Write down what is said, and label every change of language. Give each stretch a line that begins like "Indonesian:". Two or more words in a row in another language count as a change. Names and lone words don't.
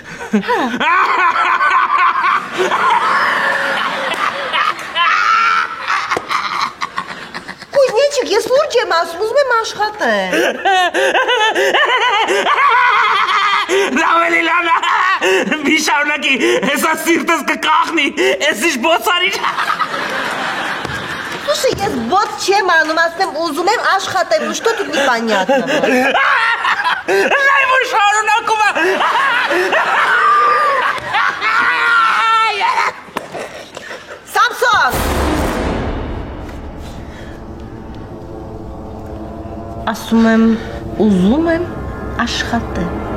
Armenian: Կույզնիչիկ, ես լուրջ եմ ասում, ուզում եմ աշխատեմ։ Ռավելի լանա, մի շարունակի, հեսա սիրտս կկախնի, ես ինչ բոցարիչ։ Слушай, ես բոց չեմ անում, ասեմ ուզում եմ աշխատեմ, ու
Russian: что тут непонятно։
Armenian: Լայվ ու շարունակում է։ Սամսոն։ Ասում եմ, ուզում եմ աշխատեմ։